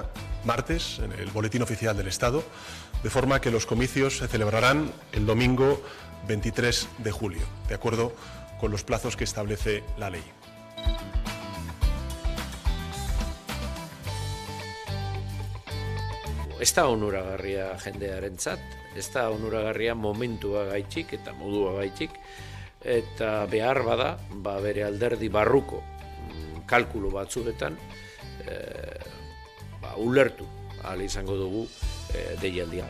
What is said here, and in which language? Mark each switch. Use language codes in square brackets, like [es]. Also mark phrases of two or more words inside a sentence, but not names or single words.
[es] martes, en el Boletín Oficial del Estado, de forma que los comicios se celebrarán el domingo 23 de julio, de acuerdo con los plazos que establece la ley. [eu] Ez da onuragarria jendearentzat, ez da onuragarria momentua gaitxik eta modua gaitxik, eta behar bada, bere alderdi barruko kalkulu batzuetan ulertu ahal izango dugu deialdian.